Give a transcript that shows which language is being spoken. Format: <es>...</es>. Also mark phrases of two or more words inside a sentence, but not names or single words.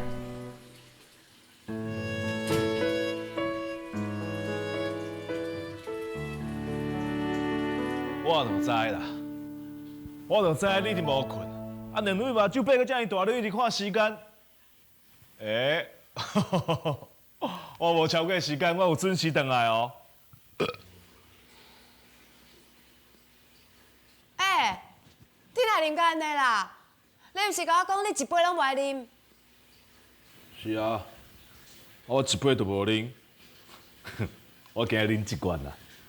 <nan>我就知啦，我就知你一定无困，啊，两位目睭闭个遮尔大，你一直看时间。我无超过时间，我有准时回来哦。你哪啉到安尼啦？你毋是甲我讲你一杯拢袂啉？是啊，我一杯都无啉， 我今日啉一罐啦。</nan>